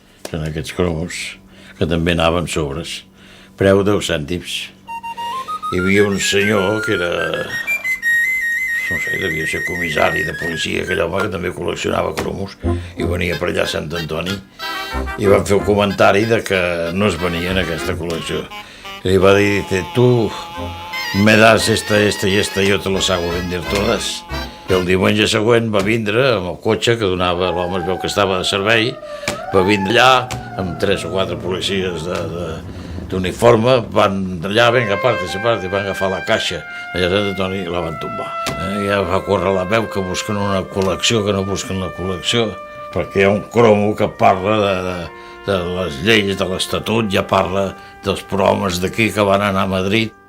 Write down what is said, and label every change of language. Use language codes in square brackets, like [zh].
[ca] Són aquests cromos, que també anaven sobres. Preu 10 cèntims. Hi havia un senyor que era, no sé, devia ser comissari de policia, aquell home que també col·leccionava cromos, i venia per allà a Sant Antoni, i van fer un comentari de que no es venia en aquesta col·lecció. I li va dir, [es] tu me das esta y esta, yo te los hago vender todas. [ca] I el diumenge següent va vindre amb el cotxe que donava, l'home es veu que estava de servei, va vindre allà amb 3 o 4 policies d'uniforme, van allà, vinga, parte, van agafar la caixa allà de Sant Antoni i la van tombar. Ja va córrer la veu que busquen una col·lecció, que no busquen la col·lecció, perquè hi ha un cromo que parla de les lleis, de l'Estatut, ja parla dels programes d'aquí que van anar a Madrid.